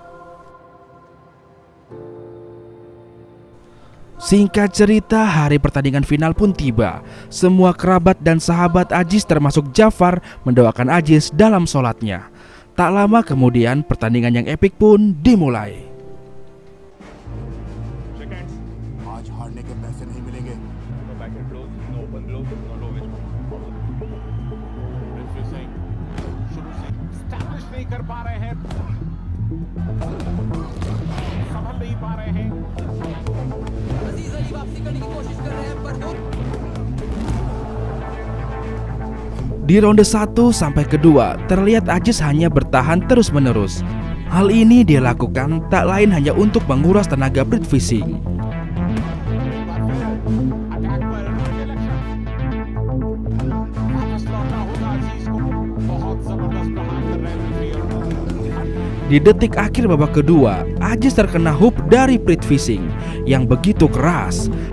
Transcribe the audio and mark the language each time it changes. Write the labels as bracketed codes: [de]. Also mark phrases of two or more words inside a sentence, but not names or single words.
[id] Singkat cerita, hari pertandingan final pun tiba. Semua kerabat dan sahabat Ajis termasuk Jafar mendoakan Ajis dalam sholatnya. Tak lama kemudian pertandingan yang epik pun dimulai. [hi] कर पा रहे हैं, संभल नहीं पा रहे हैं। अजीज अली वापसी करने की कोशिश कर रहे हैं पर [id] Di ronde 1 sampai kedua, terlihat Ajis hanya bertahan terus-menerus. Hal ini dia lakukan tak lain hanya untuk menguras tenaga Prithvi Singh. Di detik akhir babak kedua, Ajis terkena hook dari Prithvi Singh yang begitu keras.